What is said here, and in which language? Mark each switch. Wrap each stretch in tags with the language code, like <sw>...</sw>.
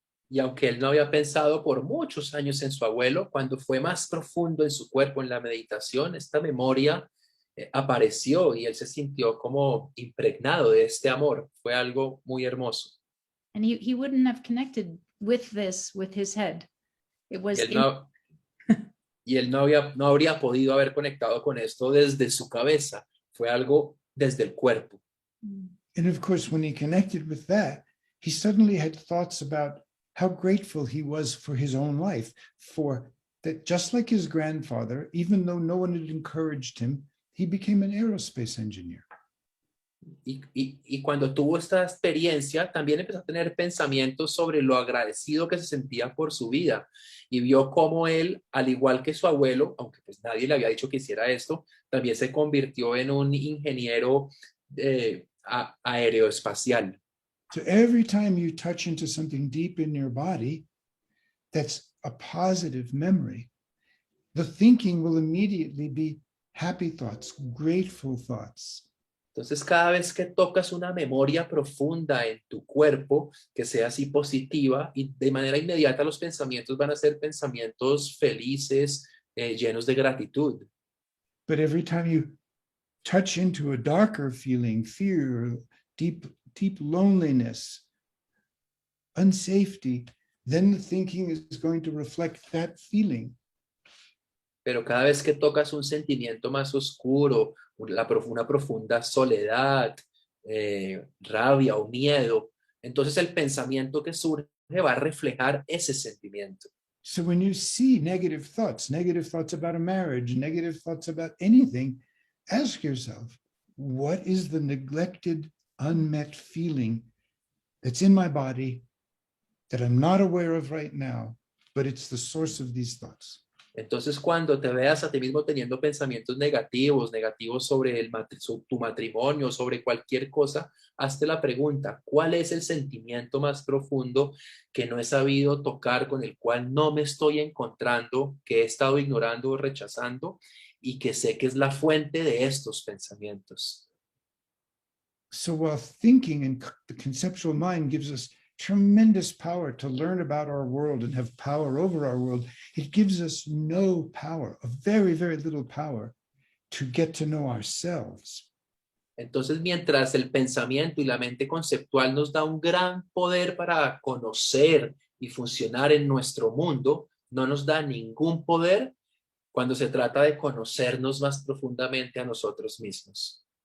<es>Y aunque él no había pensado por muchos años en su abuelo, cuando fue más profundo en su cuerpo en la meditación, esta memoria apareció y él se sintió como impregnado de este amor. Fue algo muy hermoso.</es> <en>And he wouldn't have connected with this with his head. It was</en> <es>y él no habría podido haber conectado con esto desde su cabeza. Fue algo desde el cuerpo.</es> <en>And of course, when he connected with that, he suddenly had thoughts about how grateful he was for his own life, for that just like his grandfather, even though no one had encouraged him, he became an aerospace engineer.</en> <es>Y cuando tuvo esta experiencia, también empezó a tener pensamientos sobre lo agradecido que se sentía por su vida y vio cómo él, al igual que su abuelo, aunque pues nadie le había dicho que hiciera esto, también se convirtió en un ingeniero aeroespacial.</es> <en>So every time you touch into something deep in your body, that's a positive memory, the thinking will immediately be happy thoughts, grateful thoughts.</en> <es>Entonces, cada vez que tocas una memoria profunda en tu cuerpo, que sea así positiva, y de manera inmediata los pensamientos van a ser pensamientos felices, llenos de gratitud.</es> <en>But every time you touch into a darker feeling, fear, deep loneliness, unsafety, then the thinking is going to reflect that feeling.</en> <es>Pero cada vez que tocas un sentimiento más oscuro, una profunda soledad, rabia o miedo, entonces el pensamiento que surge va a reflejar ese sentimiento.</es> <en>So when you see negative thoughts about a marriage, negative thoughts about anything, ask yourself, what is the neglected, unmet feeling that's in my body that I'm not aware of right now, but it's the source of these thoughts?</en> <es>Entonces, cuando te veas a ti mismo teniendo pensamientos negativos sobre tu matrimonio, sobre cualquier cosa, hazte la pregunta, ¿cuál es el sentimiento más profundo que no he sabido tocar, con el cual no me estoy encontrando, que he estado ignorando o rechazando y que sé que es la fuente de estos pensamientos?</es> <en>So while thinking and the conceptual mind gives us tremendous power to learn about our world and have power over our world, it gives us no power, a very, very little power to get to know ourselves.</en> <es>Entonces, mientras el pensamiento y la mente conceptual nos da un gran poder para conocer y funcionar en nuestro mundo, no nos da ningún poder cuando se trata de conocernos más profundamente a nosotros mismos.</es>